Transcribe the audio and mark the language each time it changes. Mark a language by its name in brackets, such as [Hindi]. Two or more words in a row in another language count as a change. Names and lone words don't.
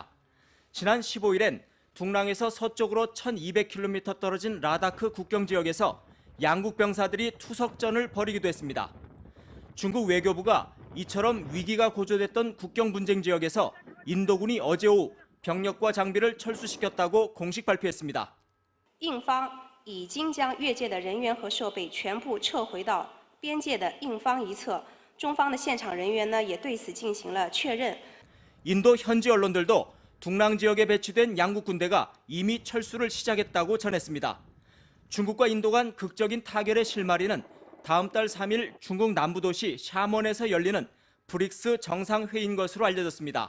[Korean] 지난 15일엔 둥랑에서 서쪽으로 1200km 떨어진 라다크 국경 지역에서 양국 병사들이 투석전을 벌이기도 했습니다. 중국 외교부가 이처럼 위기가 고조됐던 국경 분쟁 지역에서 인도군이 어제 오후 병력과 장비를 철수시켰다고 공식 발표했습니다. [Chinese] 印方已经将越界的人员和设备全部撤回到边界的印方一侧，中方的现场人员呢也对此进行了确认。 [Korean] 인도 현지 언론들도 둥랑 지역에 배치된 양국 군대가 이미 철수를 시작했다고 전했습니다. 중국과 인도 간 극적인 타결의 실마리는 다음 달 3일 중국 남부 도시 샤먼에서 열리는 브릭스 정상회의인 것으로 알려졌습니다.